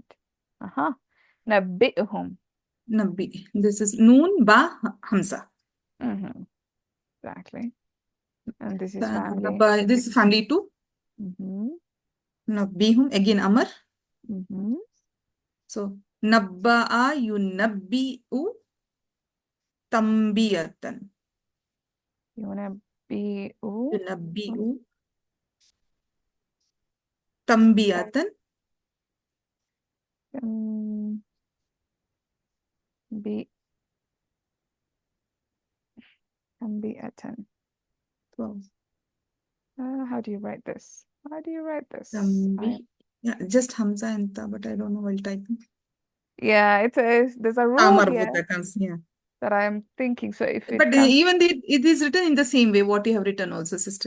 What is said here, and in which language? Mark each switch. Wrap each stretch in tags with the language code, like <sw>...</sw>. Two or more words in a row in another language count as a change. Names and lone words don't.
<en>Uh-huh. Nabi'hum. Nabi. This is Noon Ba Hamza. Mm-hmm. Exactly. And this is family. This is family 2. Mm-hmm. Nabbihum, again Amar. Mm-hmm. So,</en> <ar>نبأ ينبئ تنبئة. ينبئ ينبئ تنبئة. تنبئ تنبئة.</ar> <en>So, How do you write this? How do you write this? tambi. Yeah, just Hamza and Ta, but I don't know while typing. Yeah, there's a Ta rule here marbuta comes, yeah. that I'm thinking. So if it But comes, even it is written in the same way what you have written also, sister.</en>